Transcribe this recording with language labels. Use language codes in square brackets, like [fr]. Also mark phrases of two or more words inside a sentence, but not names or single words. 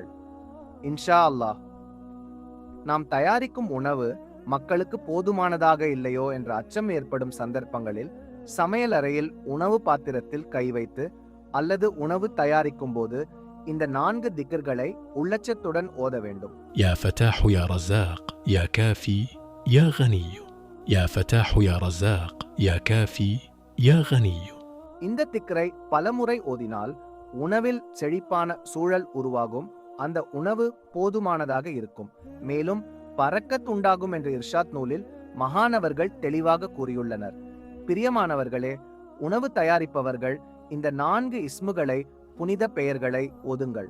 [ar] إن شاء الله. [ta] நாம் தயாரிக்கும் உணவு மக்களுக்கு போதுமானதாக இல்லையோ என்ற அச்சம் ஏற்படும் சந்தர்ப்பங்களில் சமையல் அறையில் உணவு பாத்திரத்தில் கை வைத்து அல்லது உணவு தயாரிக்கும் போது இந்த 4 திக்கர்களை உள்ளச்சத்துடன் ஓத வேண்டும். [ar] يا فتاح يا رزاق يا كافي يا غني يا فتاح يا رزاق يا كافي يا غني. [ta] இந்த திக்கரை பலமுறை ஓதினால் உணவில் செழிப்பான சூழல் உருவாகும். அந்த உணவு போதுமானதாக இருக்கும். மேலும் பரக்கத் உண்டாகும் என்ற இர்ஷாத் நூலில் மகானவர்கள் தெளிவாக கூறியுள்ளனர். பிரியமானவர்களே, உணவு தயாரிப்பவர்கள் இந்த 4 இஸ்முகளை, புனித பெயர்களை ஓதுங்கள்.